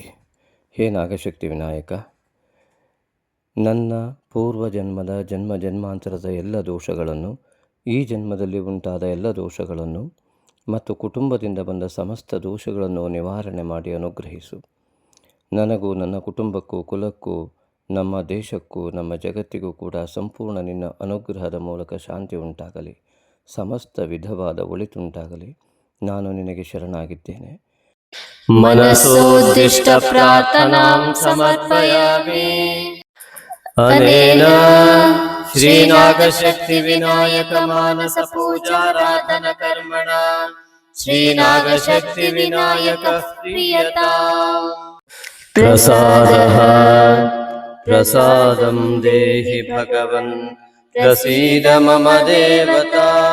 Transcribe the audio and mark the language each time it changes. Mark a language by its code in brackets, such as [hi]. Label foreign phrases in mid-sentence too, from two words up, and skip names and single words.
[kn] ಹೇ ನಾಗಶಕ್ತಿ ವಿನಾಯಕ, ನನ್ನ ಪೂರ್ವಜನ್ಮದ ಜನ್ಮಾಂತರದ ಎಲ್ಲ ದೋಷಗಳನ್ನು, ಈ ಜನ್ಮದಲ್ಲಿ ಉಂಟಾದ ಎಲ್ಲ ದೋಷಗಳನ್ನು ಮತ್ತು ಕುಟುಂಬದಿಂದ ಬಂದ ಸಮಸ್ತ ದೋಷಗಳನ್ನು ನಿವಾರಣೆ ಮಾಡಿ ಅನುಗ್ರಹಿಸು. ನನಗೂ ನನ್ನ ಕುಟುಂಬಕ್ಕೂ ಕುಲಕ್ಕೂ ನಮ್ಮ ದೇಶಕ್ಕೂ ನಮ್ಮ ಜಗತ್ತಿಗೂ ಕೂಡ ಸಂಪೂರ್ಣ ನಿನ್ನ ಅನುಗ್ರಹದ ಮೂಲಕ ಶಾಂತಿ ಉಂಟಾಗಲಿ, ಸಮಸ್ತ ವಿಧವಾದ ಒಳಿತುಂಟಾಗಲಿ. ನಾನು ನಿನಗೆ ಶರಣಾಗಿದ್ದೇನೆ. [sa] मनसोद्दिष्ट प्रार्थनां समर्पयामि अनेन श्रीनागशक्तिविनायक मानस पूजाराधन कर्मणा श्रीनागशक्तिविनायक प्रीयताम् प्रसादः प्रसादं देहि भगवन् प्रसीद मम देवता